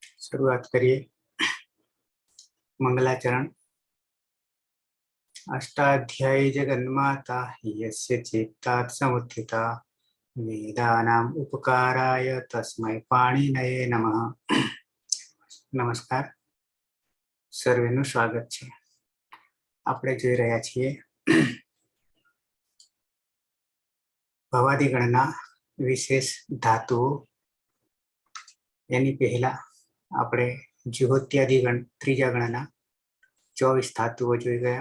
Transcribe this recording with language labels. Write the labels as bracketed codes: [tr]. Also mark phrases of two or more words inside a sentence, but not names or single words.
[hi] शुरुआत करिए। मंगलाचरण। [sa] अष्टाध्यायी जगन्माता यस्य चित्तात् समुत्थिता वेदानाम् उपकाराय तस्मै पाणिनये नमः। [gu] नमस्कार, સર્વેનું સ્વાગત છે। આપણે જોઈ રહ્યા છીએ ભવાદિગણના વિશેષ ધાતુઓ। એની પહેલા આપણે જ્યોત્યાદિગણ ત્રીજા ગણના 24 ધાતુઓ જોઈ ગયા।